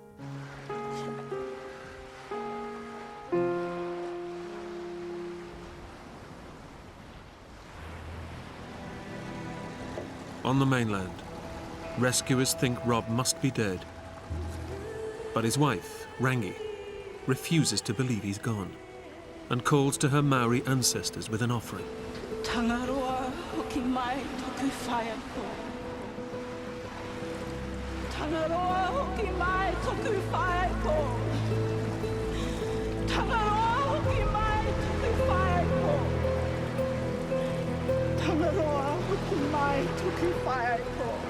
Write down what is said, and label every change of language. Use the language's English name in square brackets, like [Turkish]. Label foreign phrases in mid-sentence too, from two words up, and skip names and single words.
[English] On the mainland, rescuers think Rob must be dead. But his wife, Rangi, refuses to believe he's gone and calls to her Maori ancestors with an offering. [Māori] Tangaroa hoki mai toku whaia ko. Tangaroa hoki mai toku whaia ko. Tangaroa hoki mai toku whaia ko. Tangaroa hoki mai toku whaia ko.